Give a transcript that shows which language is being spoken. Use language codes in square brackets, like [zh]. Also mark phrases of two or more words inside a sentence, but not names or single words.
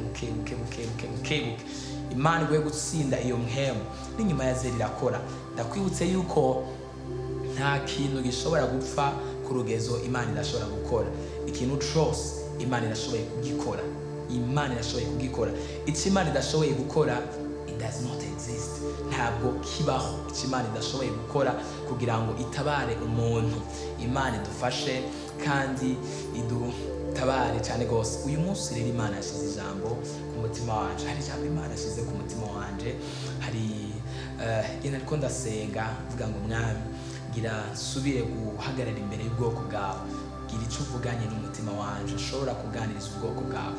[rn] Imana igoye gutsinda iyo mpemu n'inyuma ya zeri irakora. Ndakwibutse yuko nta kintu gishobora gupfa ku rugezo Imana irashobora gukora. Ikintu cyose Imana irashoboye kugikora. Imana irashoboye kugikora. Icyo Imana idashoboye gukora, [en] it does not exist. [rn] Ntabwo kibaho icyo Imana idashoboye gukora kugira ngo itabare umuntu. Imana idufashe kandi tabare cyane gose. Uyu munsi rero Imana yashize ijambo ku mutima wanje. Hari ijambo Imana yashize ku mutima wanje. Hari ariko ndasenga mvuga ngo Mwami gira subire guhagarara imbere y'ubwoko bwawe, gira icyo uvuganye n'umutima wanje, ushobora kuganiriza ubwoko bwawe.